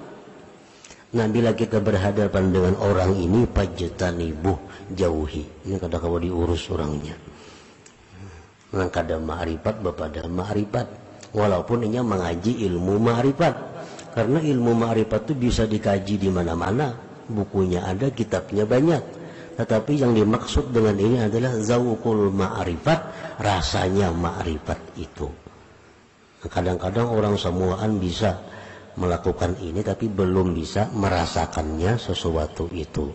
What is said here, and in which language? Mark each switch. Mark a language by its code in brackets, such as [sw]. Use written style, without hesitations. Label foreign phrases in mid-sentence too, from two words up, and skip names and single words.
[id] Nah bila kita berhadapan dengan orang ini, pajtanibuh, jauhi. [bjn] Ini kada kau diurus orangnya. Nah kada ma'rifat bepada ma'rifat, walaupun inya mengaji ilmu ma'rifat, karena ilmu ma'rifat itu bisa dikaji di mana-mana, bukunya ada, kitabnya banyak. [id] Tetapi yang dimaksud dengan ini adalah [ar] ذوق المعرفة, [id] rasanya ma'rifat itu. [bjn] Nah, kadang-kadang orang semuaan bisa melakukan ini tapi belum bisa merasakannya sesuatu itu.